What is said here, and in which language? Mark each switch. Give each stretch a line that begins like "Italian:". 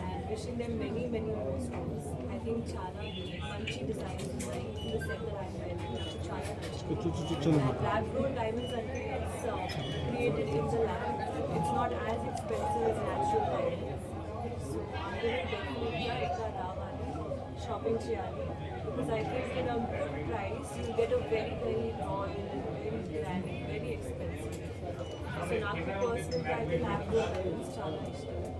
English: Wishing them many more stores. I think
Telugu: చాలా మంచి designs ఉన్నాయి. ఈ సెట్
English: that I very
Telugu: చాలా నచ్చింది.
English: Lab grown diamonds అంటే it's created in the lab. It's not as expensive as natural diamonds.
Telugu: So అందరూ definitely ఇక్కడ రావాలి, షాపింగ్ చేయాలి.
English: Because I think in a good price you get a very royal, very grand, very expensive.
Telugu: So నాకు personally అయితే lab grown diamonds చాలా ఇష్టం.